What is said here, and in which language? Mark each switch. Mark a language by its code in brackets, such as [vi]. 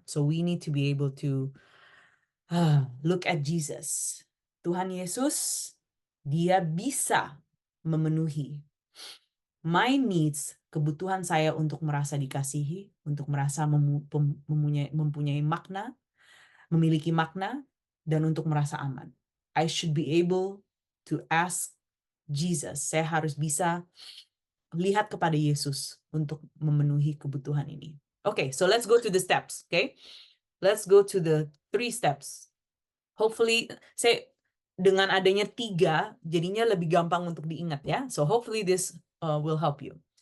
[en] So we need to be able to look at Jesus. [id] Tuhan Yesus, dia bisa memenuhi [en] my needs, [id] kebutuhan saya untuk merasa dikasihi, untuk merasa mempunyai makna, memiliki makna, dan untuk merasa aman. [en] I should be able to ask Jesus. [id] Saya harus bisa lihat kepada Yesus untuk memenuhi kebutuhan ini. [en] Okay, so let's go to the steps. Okay, let's go to the 3 steps. [id] Hopefully, dengan adanya 3, jadinya lebih gampang untuk diingat ya. [en] So hopefully this will help you.